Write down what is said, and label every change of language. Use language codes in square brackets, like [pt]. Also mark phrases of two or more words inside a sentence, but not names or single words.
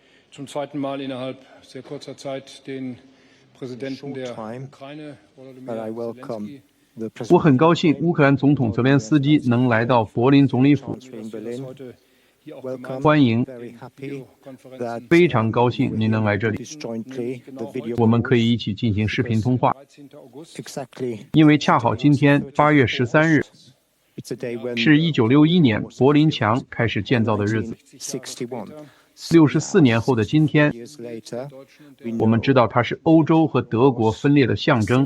[de] zum zweiten Mal innerhalb sehr kurzer Zeit den Präsidenten der Ukraine, Volodymyr Zelensky. [zh] 我很高兴乌克兰总统泽连斯基能来到柏林总理府，欢迎，非常高兴您能来这里，我们可以一起进行视频通话，因为恰好今天8月13日是1961年柏林墙开始建造的日子。64年后的今天，我们知道它是欧洲和德国分裂的象征。